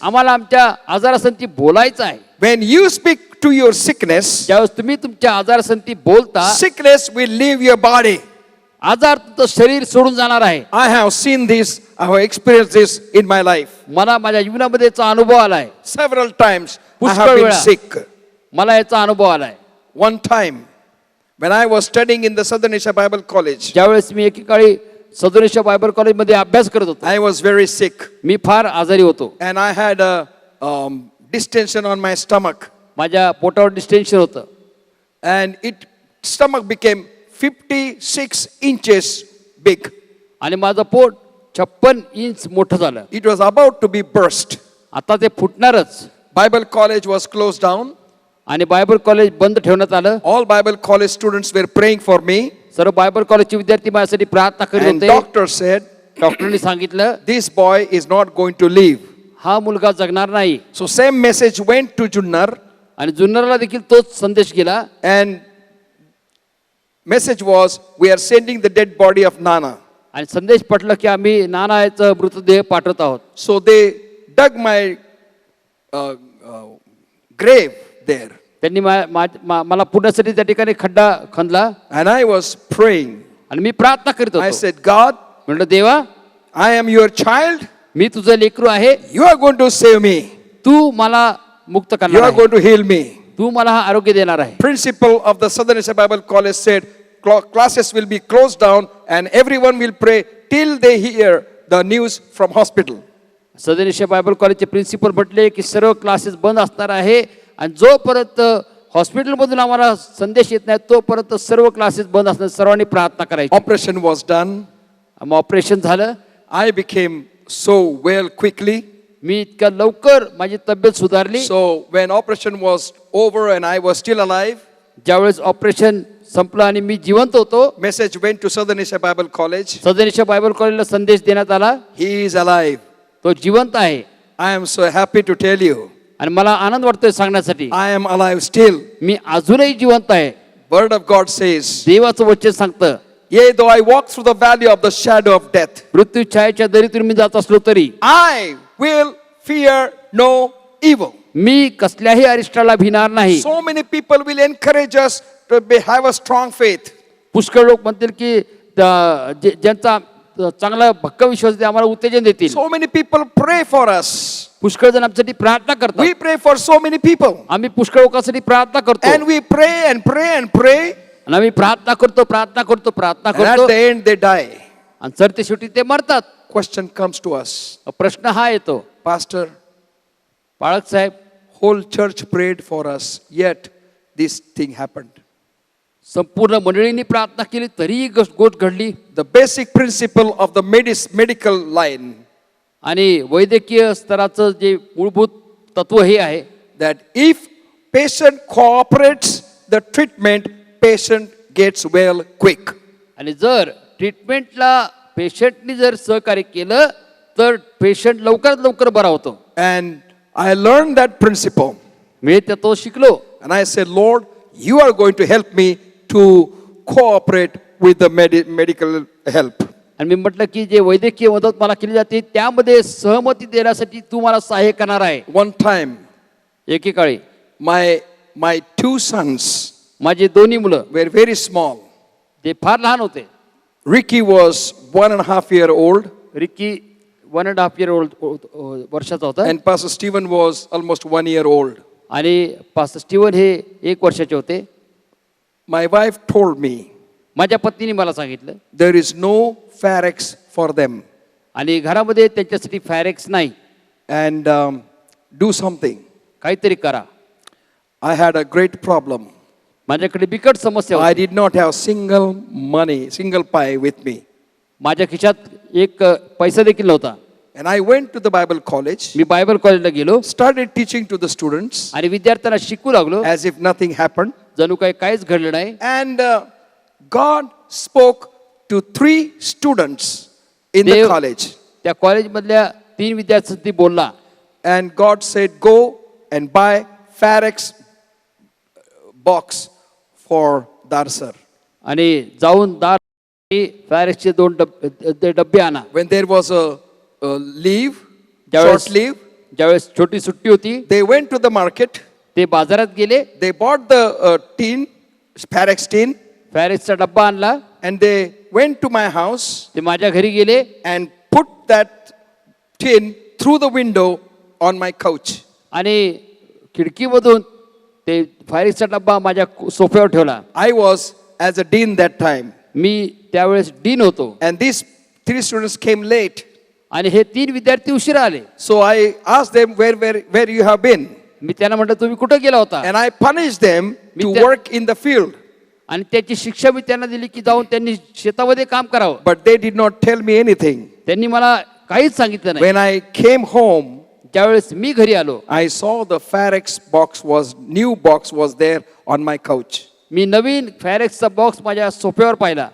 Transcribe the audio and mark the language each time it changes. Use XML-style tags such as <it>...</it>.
<mr>आम्हाला आमच्या आजारासाठी बोलायचं आहे.</mr> <en>When you speak to your sickness,</en> <mr>ज्यावेळेस तुम्ही तुमच्या आजारासाठी बोलता,</mr> <en>sickness will leave your body.</en> <mr>आजार तुमचं शरीर सोडून जाणार आहे.</mr> <en>I have seen this, I have experienced this in my life.</en> <mr>मला माझ्या जीवनामध्ये याचा अनुभव आलाय.</mr> <en>Several times I</en> <mr>पुष्कळ</mr> <en>have been</en> <mr>वेळा.</mr> <en>sick.</en> <mr>मला याचा अनुभव आलाय.</mr> <en>One time, when I was studying in the Southern Asia Bible College,</en> <mr>ज्यावेळेस मी एकेकाळी सदुरेश्वर बायबल कॉलेजमध्ये अभ्यास करत होतो,</mr> <en>I was very sick</en> <mr>मी फार आजारी होतो.</mr> <en>and I had a distension on my stomach,</en> <mr>माझ्या पोटावर डिस्टेन्शन होतं</mr> <en>and stomach became 56 inches big.</en> <mr>आणि माझं पोट 56 इंच मोठं झालं.</mr> <en>It was about to be burst.</en> <mr>आता ते फुटणारच.</mr> <en>Bible college was closed down.</en> <mr>आणि बायबल कॉलेज बंद ठेवण्यात आलं.</mr> <en>All Bible college students were praying for me,</en> <mr>सर्व बायबल कॉलेजचे विद्यार्थी माझ्यासाठी प्रार्थना करीत</mr> <en>and</en> <mr>होते.</mr> <en>doctor said,</en> <mr>डॉक्टरांनी सांगितलं</mr> <en>this boy is not going to live.</en> <mr>हा मुलगा जगणार नाही.</mr> <en>So same message went to Junnar,</en> <mr>आणि जुन्नरला देखील तोच संदेश गेला.</mr> <en>and message was, we are sending the dead body of Nana.</en> <mr>आणि संदेश पटलं की आम्ही नानाचा मृतदेह पाठवत आहोत.</mr> <en>So they dug my grave there,</en> <mr>त्यांनी मला पुण्यासाठी त्या ठिकाणी खड्डा खणला</mr> <en>and I was praying.</en> <mr>आणि मी प्रार्थना करीत</mr> <en>I</en> <mr>होतो.</mr> <en>said, God,</en> <mr>म्हणलं देवा,</mr> <en>I am your child.</en> <mr>मी तुझं लेकरू आहे.</mr> <en>You are going to save me.</en> <mr>तू मला मुक्त</mr> <en>You</en> <mr>करणार</mr> <en>are</en> <mr>आहे.</mr> <en>going to heal me.</en> <mr>तू मला हा आरोग्य देणार आहे.</mr> <en>Principal of the Southern Asia Bible College said, classes will be closed down and everyone will pray till they hear the news from hospital.</en> <mr>सदनिश Bible कॉलेजचे principal म्हटले की सर्व क्लासेस बंद असणार आहे आणि जोपर्यंत हॉस्पिटलमधून आम्हाला संदेश येत नाही तोपर्यंत सर्व क्लासेस बंद असणार. सर्वांनी प्रार्थना करायची.</mr> <en>Operation was done.</en> <mr>मग ऑपरेशन झालं.</mr> <en>I became so well quickly.</en> <mr>मी इतक्या लवकर माझी तब्येत सुधारली.</mr> <en>So when operation was over and I was still alive,</en> <mr>ज्यावेळेस ऑपरेशन संपलं आणि मी जिवंत होतो,</mr> <en>message went to Southern Asia Bible College.</en> <mr>सदनिश Bible कॉलेजला संदेश देण्यात आला,</mr> <en>He is alive.</en> <mr>तो जिवंत आहे.</mr> <en>I am so happy to tell you,</en> <mr>आणि मला आनंद वाटतोय सांगण्यासाठी,</mr> <en>I am alive still.</en> <mr>मी अजूनही जिवंत आहे.</mr> <en>Word of God says,</en> <mr>देवाचं वचन सांगतं,</mr> <en>yea, though I walk through the valley of the shadow of death,</en> <mr>मृत्यू छायेच्या दरीतून मी जात असलो तरी</mr> <en>I will fear no evil.</en> <mr>मी कसल्याही अरिष्टाला भिणार नाही.</mr> <en>So many people will encourage us to have a strong faith.</en> <mr>पुष्कळ लोक म्हणतील की ज्यांचा चांगला भक्कम विश्वास ते आम्हाला उत्तेजन देतील.</mr> <en>So many people pray for us.</en> <mr>पुष्कळ जण आमच्यासाठी प्रार्थना करतात.</mr> <en>We pray for so many people.</en> <mr>आम्ही पुष्कळ लोकांसाठी प्रार्थना करतो</mr> <en>And we pray and pray and pray.</en> <mr>आणि आम्ही प्रार्थना करतो</mr> <en>And at</en> <mr>करतो</mr> <en>the end they die.</en> <mr>आणि सरते शेवटी ते मरतात.</mr> <en>Question comes to us.</en> <mr>प्रश्न हा येतो,</mr> <en>Pastor,</en> <mr>बाळक साहेब,</mr> <en>whole church prayed for us, yet this thing happened.</en> <mr>संपूर्ण मंडळींनी प्रार्थना केली तरीही गोष्ट घडली.</mr> <en>The basic principle of the medical line,</en> <mr>आणि वैद्यकीय स्तराचं जे मूलभूत तत्व हे आहे,</mr> <en>that if patient cooperates the treatment, patient gets well quick.</en> <mr>आणि जर ट्रीटमेंटला पेशंटनी जर सहकार्य केलं तर पेशंट लवकरात लवकर बरा होतो.</mr> <en>And I learned that principle.</en> <mr>मी तो शिकलो.</mr> <en>And I said, Lord, you are going to help me to cooperate with the medical help.</en> <mr>आणि मी म्हटलं की जे वैद्यकीय मदत मला केली जाते त्यामध्ये सहमती देण्यासाठी तू मला सहाय्य करणार आहे.</mr> <en>One time,</en> <mr>एकेकाळी</mr> <en>my two sons</en> <mr>माझी दोन्ही मुलं</mr> <en>were very small.</en> <mr>ते फार लहान होते.</mr> <en>Ricky was 1.5 years old,</en> <mr>Ricky</mr> <en>1.5 year old</en> <mr>वर्षाचा होता</mr> <en>and Pastor Stephen was almost 1 year old.</en> <mr>आणि पास्टर स्टीवन हे 1 वर्षाचे होते.</mr> <en>My wife told me</en> <mr>माझ्या पत्नीने मला सांगितलं</mr> <en>there is no Pharex for them,</en> <mr>आणि घरामध्ये त्यांच्यासाठी फॅरेक्स नाही,</mr> <en>and do something.</en> <mr>काहीतरी करा.</mr> <en>I had a great problem.</en> <mr>माझ्याकडे बिकट समस्या</mr> <en>I</en> <mr>होती.</mr> <en>did not have single pie with me.</en> <mr>माझ्या खिशात एक पैसा देखील नव्हता.</mr> <en>And I went to the Bible college,</en> <mr>मी Bible कॉलेजला गेलो</mr> <en>started teaching to the students</en> <mr>आणि विद्यार्थ्यांना शिकू लागलो</mr> <en>as if nothing happened.</en> <mr>जणू काही काहीच घडलं नाही.</mr> <en>And God spoke to 3 students in the</en> <mr>Dev</mr> <en>college.</en> <mr>त्या कॉलेजमधल्या 3 विद्यार्थ्यांशी बोलला</mr> <en>And God said, go and buy Farex box for Darsar.</en> <mr>आणि जाऊन दार फॅरेक्सचे 2 डब्बे आणा.</mr> <en>When there was a leave,</en> <mr>ज्यावेळेस</mr> <en>short leave,</en> <mr>ज्यावेळेस छोटी सुट्टी होती</mr> <en>they went to the market.</en> <mr>ते बाजारात गेले,</mr> <en>They bought the tin, Farex tin,</en> <mr>फॅरेक्सचा डब्बा आणला,</mr> <en>and they went to my house</en> <mr>ते माझ्या घरी गेले</mr> <en>and put that tin through the window on my couch.</en> <mr>आणि खिडकीमधून ते फॅरेक्सचा डब्बा माझ्या सोफ्यावर ठेवला.</mr> <en>I was as a dean that time.</en> <mr>मी त्यावेळेस डीन होतो</mr> <en>And these 3 students came late.</en> <mr>आणि हे 3 विद्यार्थी उशिरा आले.</mr> <en>So I asked them where you have been.</en> <mr>मी त्यांना म्हटलं तुम्ही कुठं गेला होता,</mr> <en>And I punished them to Mitya- work in the field.</en> <mr>आणि त्याची शिक्षा मी त्यांना दिली की जाऊन त्यांनी शेतामध्ये काम करावं.</mr> <en>But they did not tell me anything.</en> <mr>त्यांनी मला काहीच सांगितलं नाही.</mr> <en>When I came home,</en> <mr>ज्यावेळेस मी घरी आलो,</mr> <en>I saw the Farex new box was there on my couch.</en> <mr>मी Naveen फॅरेक्सचा box माझ्या सोफ्यावर पाहिला</mr>